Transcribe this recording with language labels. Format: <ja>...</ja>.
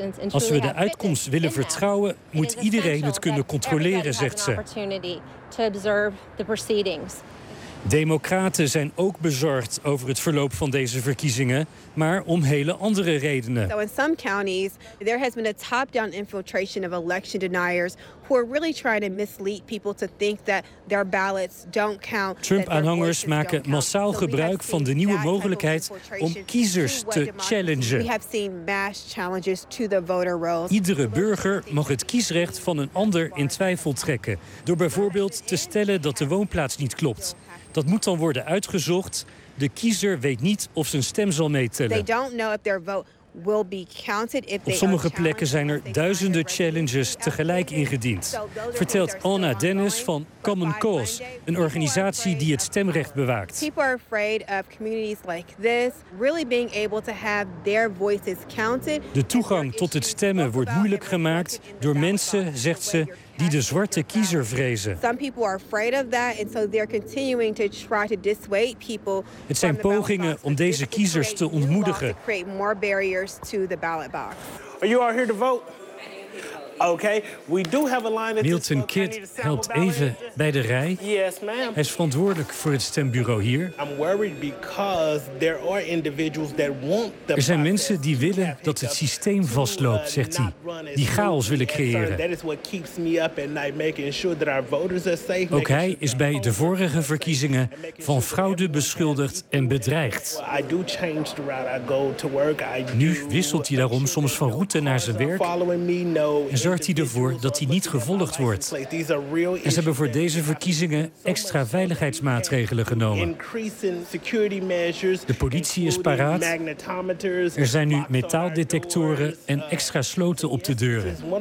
<nl>Als we de uitkomst willen vertrouwen, moet iedereen het kunnen controleren, zegt ze. Democraten zijn ook bezorgd over het verloop van deze verkiezingen, maar om hele andere redenen.</nl> <en>So in some counties there has been a top-down infiltration of election deniers who are really trying to mislead people to think that their ballots don't count.</en> <nl>Trump-aanhangers maken massaal gebruik van de nieuwe mogelijkheid om kiezers te challengen.</nl> <en>We have seen mass challenges to the voter rolls.</en> <nl>Iedere burger mag het kiesrecht van een ander in twijfel trekken door bijvoorbeeld te stellen dat de woonplaats niet klopt. Dat moet dan worden uitgezocht. De kiezer weet niet of zijn stem zal meetellen. Op sommige plekken zijn er duizenden challenges tegelijk ingediend. Vertelt Anna Dennis van Common Cause, een organisatie die het stemrecht bewaakt.</nl> <en>People are afraid of communities like this really being able to have their voices counted.</en> <nl>De toegang tot het stemmen wordt moeilijk gemaakt door mensen, zegt ze, die de zwarte kiezer vrezen.</nl> <en>Some people are afraid of that, and so they're continuing to try to dissuade people.</en> <nl>Het zijn pogingen om deze kiezers te ontmoedigen.</nl> <en>Create more barriers to the ballot box. Are you all here to vote? Okay, we do have a line.</en> <nl>Milton Kidd helpt even bij de rij.</nl> <en>Yes, ma'am.</en> <nl>Hij is verantwoordelijk voor het stembureau hier.</nl> <en>I'm worried because there are individuals that want the.</en> <nl>Er zijn mensen die willen dat het systeem vastloopt, zegt hij. Die chaos willen creëren.</nl> <en>That is what keeps me up at night, making sure that our voters are safe.</en> <nl>Ook hij is bij de vorige verkiezingen van fraude beschuldigd en bedreigd.</nl> <en>I do change the route I go to work.</en> <nl>Nu wisselt hij daarom soms van route naar zijn werk. En zorgt hij ervoor dat hij niet gevolgd wordt. En ze hebben voor deze verkiezingen extra veiligheidsmaatregelen genomen. De politie is paraat. Er zijn nu metaaldetectoren en extra sloten op de deuren.</nl>